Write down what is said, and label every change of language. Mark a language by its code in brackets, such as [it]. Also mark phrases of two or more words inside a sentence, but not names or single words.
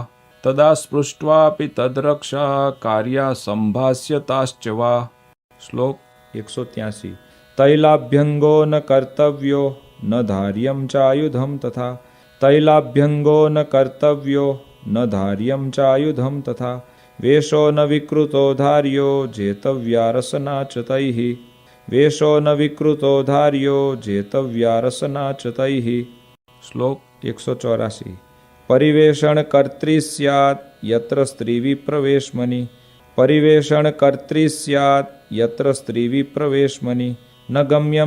[sa] તદા સ્પૃષ્ટ્વાપી તદ્રક્ષા કાર્યા સંભાસ્યતાશ્ચ વા. શ્લોક 183. તૈલાભ્યંગો ન કર્તવ્યો ન ધાર્યં ચાયુધં તથા. તૈલાભ્યંગો ન કર્તવ્યો ન ધાર્યં ચાયુધં તથા. वेशो न विकृतो धार्यो जेतव्या रसना च तैः वेशो न विकृतो धार्यो जेतव्या रसना च तैः श्लोक 184 परिवेषण कर्त्री स्यात् यत्र स्त्री विप्रवेशमनि परिवेषण कर्त्री स्यात् यत्र स्त्री विप्रवेशमनि न गम्यं